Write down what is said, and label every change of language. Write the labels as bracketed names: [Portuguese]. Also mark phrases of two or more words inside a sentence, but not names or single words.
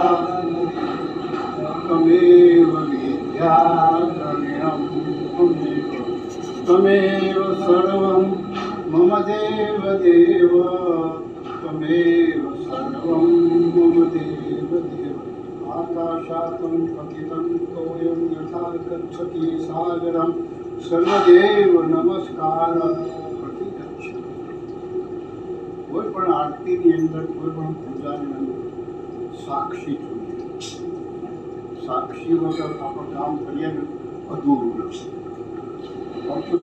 [Sanskrit] तमेव विद्या तमेव सर्वं मम देव देव तमेव सर्वं मम देव देव आकाशातं पतितं तोयं यथा गच्छति सागरं सर्वदेव नमस्कार [Gujarati] કોઈ પણ આરતી ની અંદર કોઈ પણ પૂજાની અંદર સાક્ષી જોઈએ સાક્ષી વગર આપણે કામ કરીએ ને અધૂરું છે